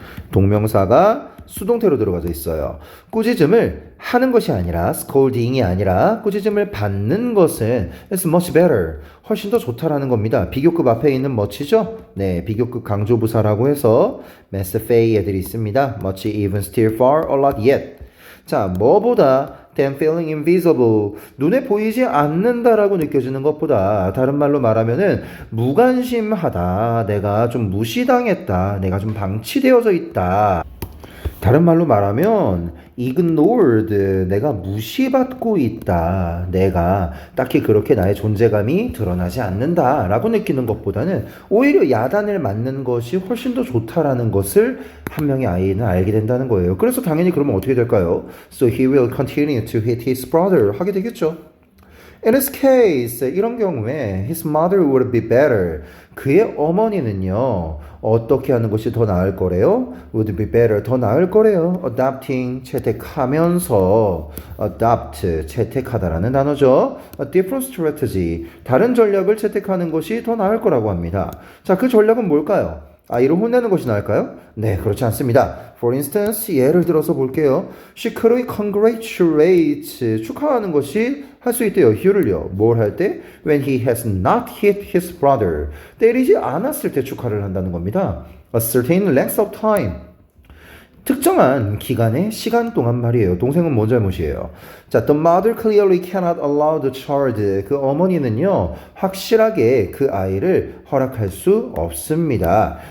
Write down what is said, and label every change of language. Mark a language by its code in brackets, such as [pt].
[ko] 동명사가 수동태로 들어가져 있어요. 꾸짖음을 하는 것이 아니라 scolding이 아니라 꾸짖음을 받는 것은 [en] it's much better, [ko] 훨씬 더 좋다라는 겁니다. 비교급 앞에 있는 much죠? 네, 비교급 강조부사라고 해서 mass fay 애들이 있습니다. [en] much, even, still, far, a lot, yet. [ko] 자, 뭐보다 [en] than feeling invisible, [ko] 눈에 보이지 않는다라고 느껴지는 것보다 다른 말로 말하면은 무관심하다, 내가 좀 무시당했다, 내가 좀 방치되어져 있다. 다른 말로 말하면 ignored, 내가 무시받고 있다, 내가 딱히 그렇게 나의 존재감이 드러나지 않는다 라고 느끼는 것보다는 오히려 야단을 맞는 것이 훨씬 더 좋다라는 것을 한 명의 아이는 알게 된다는 거예요. 그래서 당연히 그러면 어떻게 될까요? [en] So he will continue to hit his brother [ko] 하게 되겠죠. [en] In this case, [ko] 이런 경우에 [en] his mother would be better, [ko] 그의 어머니는요 어떻게 하는 것이 더 나을 거래요? [en] would be better, [ko] 더 나을 거래요. adopting, 채택하면서, adopt, 채택하다라는 단어죠. [en] a different strategy, [ko] 다른 전략을 채택하는 것이 더 나을 거라고 합니다. 자, 그 전략은 뭘까요? 아이를 혼내는 것이 나을까요? 네, 그렇지 않습니다. [en] For instance, [ko] 예를 들어서 볼게요. [en] She could congratulate, [ko] 축하하는 것이 할 수 있대요. Hugh를요. 뭘 할 때? [en] When he has not hit his brother. [ko] 때리지 않았을 때 축하를 한다는 겁니다. [en] A certain length of time. [ko] 특정한 기간의 시간 동안 말이에요. 동생은 뭔 잘못이에요? [en] 자, the mother clearly cannot allow the child. [ko] 그 어머니는요, 확실하게 그 아이를 허락할 수 없습니다.